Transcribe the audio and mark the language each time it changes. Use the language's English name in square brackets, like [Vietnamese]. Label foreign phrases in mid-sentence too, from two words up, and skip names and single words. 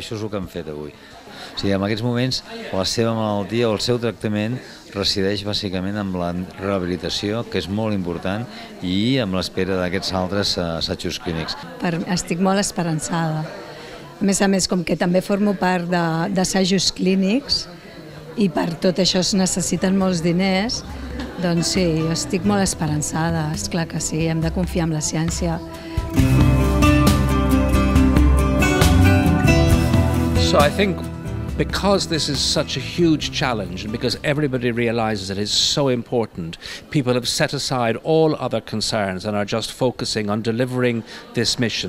[Catalan] Això és el que hem fet avui. O sigui, en aquests moments la seva malaltia o el seu tractament resideix bàsicament en la rehabilitació, que és molt important, i amb l'espera d'aquests altres assajos clínics. Estic molt esperançada. A més, com que també formo part d'assajos clínics i per tot això es necessiten molts diners, doncs sí, jo estic molt esperançada. Esclar que sí, hem de confiar en la ciència. [English] So I think because this is such a huge challenge and because everybody realizes it is so important, people have set aside all other concerns and are just focusing on delivering this mission.